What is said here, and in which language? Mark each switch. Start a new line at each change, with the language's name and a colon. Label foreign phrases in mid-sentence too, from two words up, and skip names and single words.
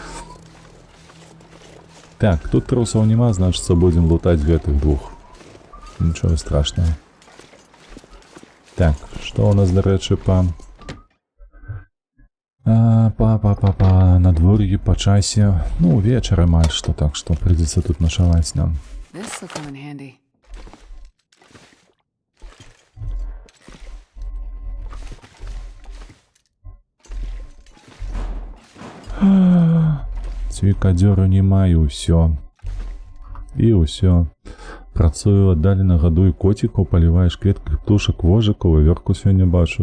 Belarusian: Так, тут трусаў няма, значыцца, будзем лутаць гэтых двух. Нічога страшнага. Так, што ў нас, дарэчы, надвор'і па часе, ну, вечар амаль што, так што прыйдзецца тут начаваць нам.
English: This'll come in handy.
Belarusian: Цвікадзёру не маю, ўсё. І ўсё. Працую аддалена, гадую коцікаў, паліваеш кветках птушак, вожыкаў, вавёрку сёння бачу.